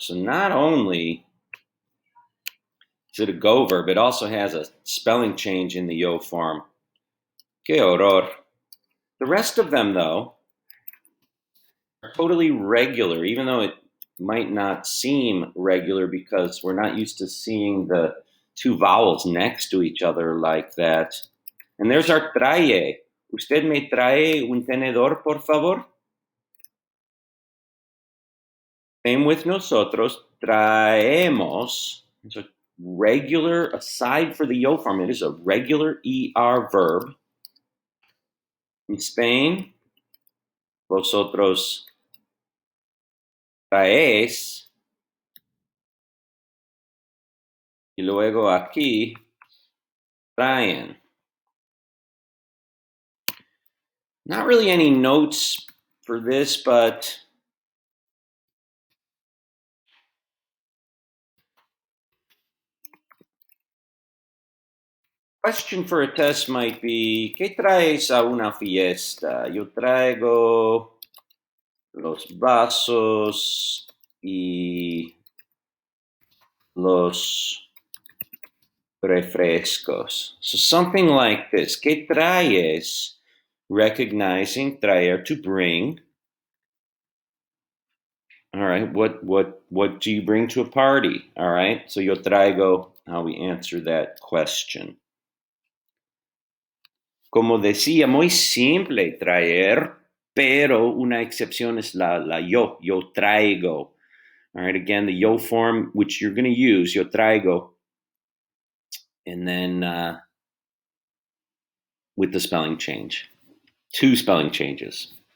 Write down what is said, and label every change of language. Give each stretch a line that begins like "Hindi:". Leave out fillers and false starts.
English: So not only is it a go verb, it also has a spelling change in the yo form.
Spanish: Que horror.
English: The rest of them, though, are totally regular, even though it might not seem regular because we're not used to seeing the 2 vowels next to each other like that. And there's our trae.
Spanish: ¿Usted me trae un tenedor, por favor?
English: Same with nosotros. Traemos. It's a regular, aside for the yo form, it is a regular ER verb. In Spain, vosotros traes.
Spanish: Y luego aquí, traen.
English: Not really any notes for this, but question for a test might be,
Spanish: ¿qué traes a una fiesta? Yo traigo los vasos y los refrescos.
English: So something like this.
Spanish: ¿Qué traes?
English: Recognizing traer, to bring. All right, what do you bring to a party? All right, so yo traigo, how we answer that question.
Spanish: Como decía, muy simple traer, pero una excepción es la yo traigo.
English: All right, again, the yo form, which you're going to use, yo traigo, and then with the spelling change. 2 spelling changes.